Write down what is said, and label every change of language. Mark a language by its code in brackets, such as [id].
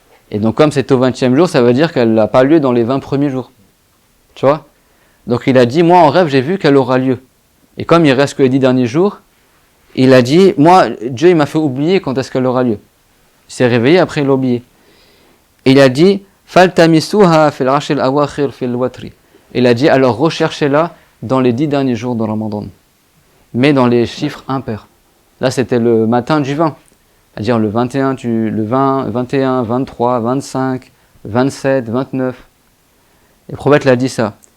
[fr] Et donc comme c'est au 20e jour, ça veut dire qu'elle n'a pas lieu dans les 20 premiers jours. Tu vois ? Donc il a dit, moi en rêve, j'ai vu qu'elle aura lieu. Et comme il reste que les 10 derniers jours, il a dit, moi, Dieu il m'a fait oublier quand est-ce qu'elle aura lieu. Il s'est réveillé, après il a oublié. Et il a dit, [ar] فَالْتَمِسُوهَا فِي الْعَشْرِ الْأَوَاخِرِ فِي الْوَتْرِ. [fr] Il a dit, alors recherchez-la dans les 10 derniers jours de Ramadan, mais dans les chiffres impairs. Là, c'était le matin du 20, c'est-à-dire le 21, le 20, 21, 23, 25, 27, 29. Et le prophète l'a dit ça.